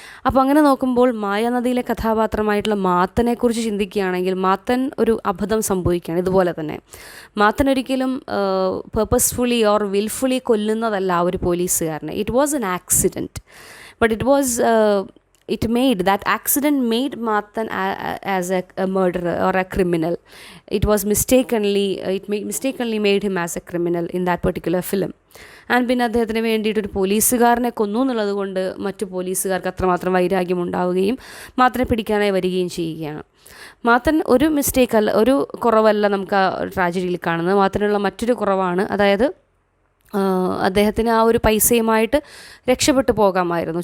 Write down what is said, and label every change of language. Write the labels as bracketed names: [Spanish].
[Malayalam] അപ്പോൾ അങ്ങനെ നോക്കുമ്പോൾ മായാനദിയിലെ കഥാപാത്രമായിട്ടുള്ള മാത്തനെക്കുറിച്ച് ചിന്തിക്കുകയാണെങ്കിൽ മാത്തൻ ഒരു അബദ്ധം സംഭവിക്കുകയാണ്. ഇതുപോലെ തന്നെ മാത്തൻ ഒരിക്കലും [English] purposefully or wilfully [Malayalam] കൊല്ലുന്നതല്ല ആ ഒരു പോലീസുകാരനെ. [English] It was an accident, but it was it made that accident made Mathan as a murderer or a criminal. It mistakenly made him as a criminal in that particular film. [Malayalam] And പിന്നെ അദ്ദേഹത്തിന് വേണ്ടിയിട്ട് ഒരു പോലീസുകാരനെ കൊന്നു എന്നുള്ളത് കൊണ്ട് മറ്റു പോലീസുകാർക്ക് അത്രമാത്രം വൈരാഗ്യം ഉണ്ടാവുകയും മാത്തനെ പിടിക്കാനായി വരികയും ചെയ്യുകയാണ്. മാത്തൻ ഒരു മിസ്റ്റേക്കല്ല, ഒരു കുറവല്ല നമുക്ക് ആ ട്രാജഡിയിൽ കാണുന്നത്. മാത്തനുള്ള മറ്റൊരു കുറവാണ്, അതായത് അദ്ദേഹത്തിന് ആ ഒരു പൈസയുമായിട്ട് രക്ഷപ്പെട്ടു പോകാമായിരുന്നു.